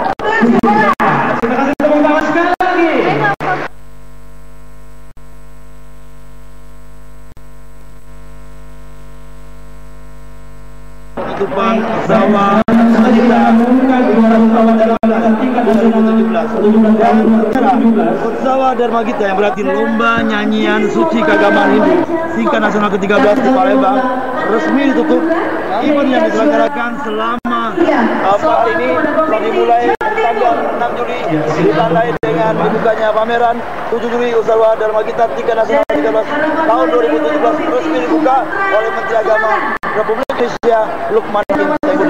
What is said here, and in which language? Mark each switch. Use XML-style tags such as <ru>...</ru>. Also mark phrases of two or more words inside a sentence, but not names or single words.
<id>Penutupan Utsawa kita umumkan Utsawa Dharma Gita tingkat 2017 dan Utsawa Dharma Gita yang berarti lomba nyanyian suci keagamaan Hindu tingkat nasional ke-13 di Palembang resmi ditutup. Event yang diselenggarakan selama 4 hari ini telah dimulai tanggal 6 Juli ditandai dengan dibukanya pameran 7 Juli Utsawa Dharma Gita tingkat nasional ke-13 tahun 2017 resmi dibuka oleh Menteri Agama Republik Indonesia Lukman Hakim Saifuddin.</id>